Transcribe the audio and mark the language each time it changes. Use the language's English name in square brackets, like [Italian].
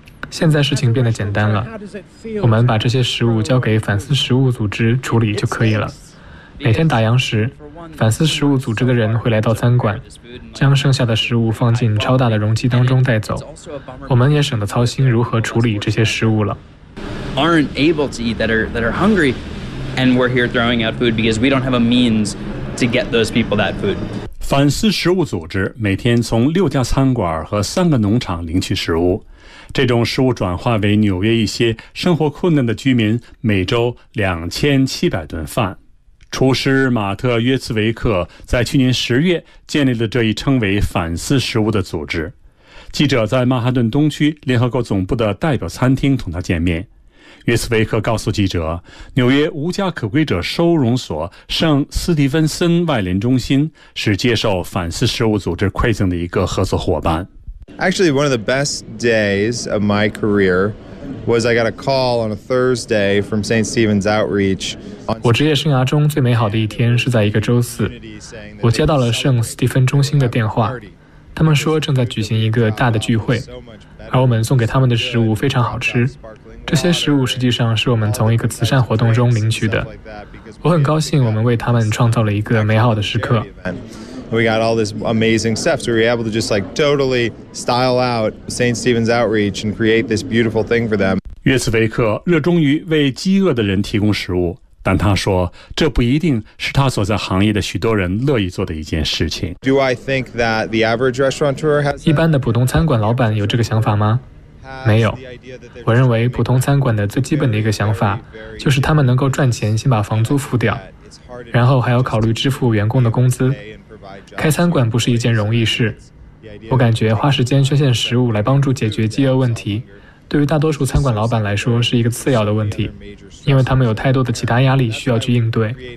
[Chinese] 现在事情变得简单了，我们把这些食物交给反思食物组织处理就可以了。每天打烊时，反思食物组织的人会来到餐馆，将剩下的食物放进超大的容器当中带走，我们也省得操心如何处理这些食物了。 [English] Aren't able to eat that are hungry, and we're here throwing out food because we don't have a means to get those people that food. [Chinese] 反思食物组织每天从6家餐馆和3个农场领取食物，这种食物转化为纽约一些生活困难的居民每周2700顿饭。厨师马特·约茨维克在去年10月建立了这一称为反思食物的组织。记者在曼哈顿东区联合国总部的代表餐厅同他见面。约茨维克告诉记者，纽约无家可归者收容所圣斯蒂芬森外联中心是接受反思食物组织馈赠的一个合作伙伴。 [English] Actually, one of the best days of my career. Was I got a call on a Thursday from St. Stephen's Outreach? [Chinese] 我职业生涯中最美好的一天是在一个周四，我接到了圣斯蒂芬中心的电话，他们说正在举行一个大的聚会，而我们送给他们的食物非常好吃。这些食物实际上是我们从一个慈善活动中领取的。我很高兴我们为他们创造了一个美好的时刻。 [English] We got all this amazing stuff, so we were able to just like totally style out St. Stephen's Outreach and create this beautiful thing for them. [Chinese] 约茨维克热衷于为饥饿的人提供食物，但他说这不一定是他所在行业的许多人乐意做的一件事情。 [English] Do I think that the average restaurateur has? [Chinese] 一般的普通餐馆老板有这个想法吗？没有，我认为普通餐馆的最基本的一个想法就是他们能够赚钱，先把房租付掉，然后还要考虑支付员工的工资。开餐馆不是一件容易事，我感觉花时间捐献食物来帮助解决饥饿问题，对于大多数餐馆老板来说是一个次要的问题，因为他们有太多的其他压力需要去应对。